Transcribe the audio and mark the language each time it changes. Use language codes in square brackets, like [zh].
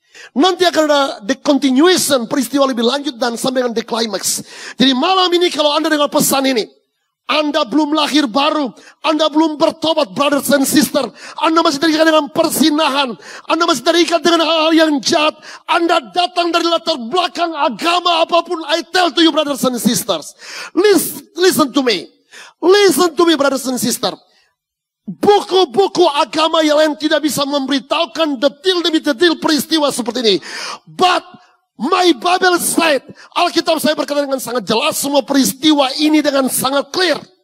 [id] Nanti akan ada the continuation, peristiwa lebih lanjut dan sampai dengan the climax. Jadi malam ini kalau Anda dengar pesan ini, Anda belum lahir baru, Anda belum bertobat, [en] brothers and sisters. [id] Anda masih terikat dengan persinahan, Anda masih terikat dengan hal-hal yang jahat. Anda datang dari latar belakang agama apapun. [en] I tell to you, brothers and sisters, listen to me. Listen to me, brothers and sisters. [id] Buku-buku agama yang lain tidak bisa memberitahukan detil demi detil peristiwa seperti ini. [en] But my Bible said, [id] Alkitab saya berkata dengan sangat jelas semua peristiwa ini dengan sangat clear.